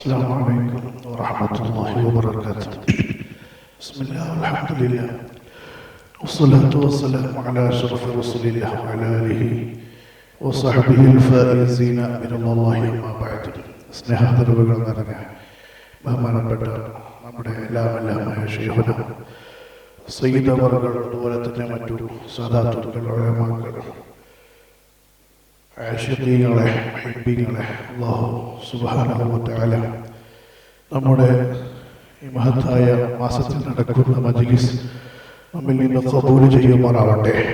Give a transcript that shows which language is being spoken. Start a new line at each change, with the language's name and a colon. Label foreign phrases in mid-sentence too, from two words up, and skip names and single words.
Arabic: السلام عليكم ورحمة الله وبركاته. بسم الله والحمد لله والصلاة والسلام على أشرف رسول الله وعلى آله وصحبه الفائزين من الله وما بعد.
Malayalam: സ്നേഹത്തിലുകൾ നിറഞ്ഞ ബഹുമാനപ്പെട്ട നമ്മുടെ എല്ലാമായ ശൈഖുന സയ്യിദ് അവറുകൾ, അതുപോലെ തന്നെ മറ്റു സാദാത്തുക്കൾ, ഉലമാക്കൾ, ആശിഖീങ്ങളെ, മുഹിബ്ബീങ്ങളെ,
Arabic: الله سبحانه وتعالى
Malayalam: നമ്മുടെ ഈ മഹത്തായ മാസത്തിൽ നടക്കുന്ന മജ്ലിസ് നമ്മിൽ നിന്ന് ഖബൂൽ ചെയ്യുമാറാവട്ടെ.